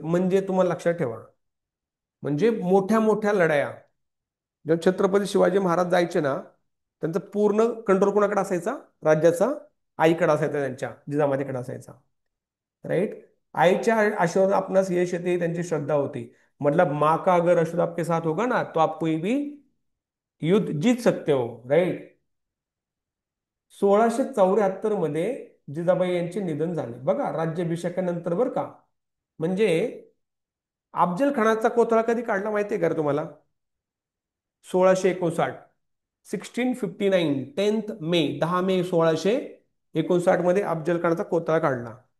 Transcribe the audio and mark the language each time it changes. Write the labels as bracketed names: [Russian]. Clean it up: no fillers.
[Marathi] म्हणजे तुम्हाला लक्षात ठेवा, म्हणजे मोठ्या मोठ्या लढाया जेव्हा छत्रपती शिवाजी महाराज जायचे ना, त्यांचा पूर्ण कंट्रोल कोणाकडे असायचा? राज्याचा आईकडे असायचा, त्यांच्या जिजामातेकडे असायचा. राईट? आईच्या आशीर्वाद आपणास यश येते, त्यांची श्रद्धा होती. [Hindi] मतलब माँ का अगर आशीर्वाद आपके साथ होगा ना, तो आप कोई भी युद्ध जीत सकते हो. [English] Right? [Marathi] 1674 मध्ये जिजाबाई यांचे निधन झाले बघा, राज्याभिषेकानंतर बरं का. म्हणजे अफजल खानाचा कोथळा कधी काढला माहितीये का रे तुम्हाला? 1659. 1659, 10 मे, 10 मे 1659 मध्ये अफजल खानाचा कोथळा काढला.